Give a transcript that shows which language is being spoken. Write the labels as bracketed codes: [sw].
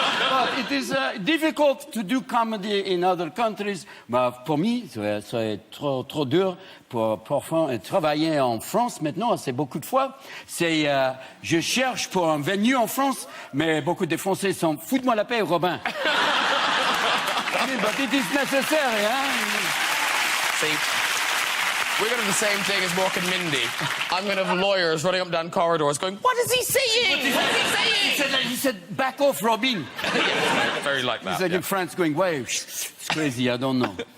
[en] But it is difficult to do comedy in other countries. But for me, [fr] c'est trop dur pour travailler en France maintenant, c'est beaucoup de fois. C'est, je cherche pour un venue en France, mais beaucoup de Français sont foute-moi la paix, Robin. [en] But it is necessary, huh? See, we're going to do the same thing as Mork and Mindy. I'm going to have lawyers running up and down corridors going, what is he saying? What is he saying? He said, back off, Robin. Yeah, very like that. He's like in France going, wow, it's crazy, I don't know.